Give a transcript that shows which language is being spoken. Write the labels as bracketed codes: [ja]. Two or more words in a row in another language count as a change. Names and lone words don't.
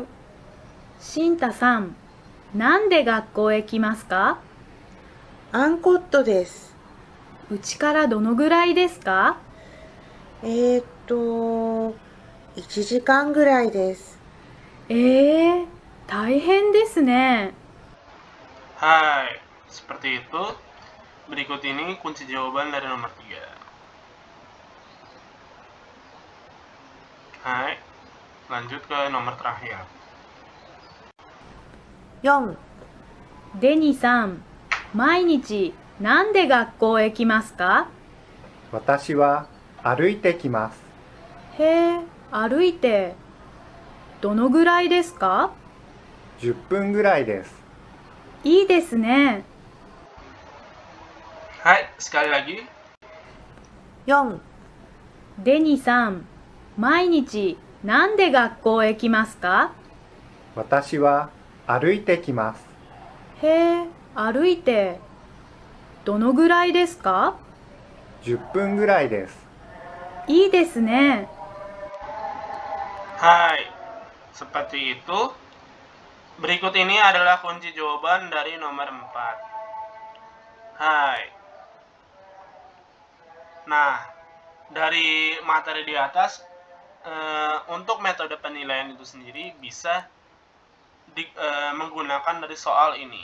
[ja] シンタさん、なんで学校へ来ますかアンコットです。うちからどのぐらいですか 1時間ぐらいです。大変ですね。 [id] Hai, seperti itu. Berikut ini kunci jawaban dari nomor 3. Hai, lanjut ke nomor terakhir. [ja] 4、デニさん、毎日なんで学校へ来ますか私は歩いてきます。へえ、歩いて。どのぐらいですか 10分ぐらいです。いいですね。 [id] Hai, sekali lagi. [ja] 4、デニさん、毎日なんで学校へ来ますか私は歩いてきます。へえ、歩いて。どのぐらいですか 10分ぐらいです。いいですね。 [id] Hai, seperti itu. Berikut ini adalah kunci jawaban dari nomor 4. Hai. Nah, dari materi di atas, untuk metode penilaian itu sendiri bisa menggunakan dari soal ini.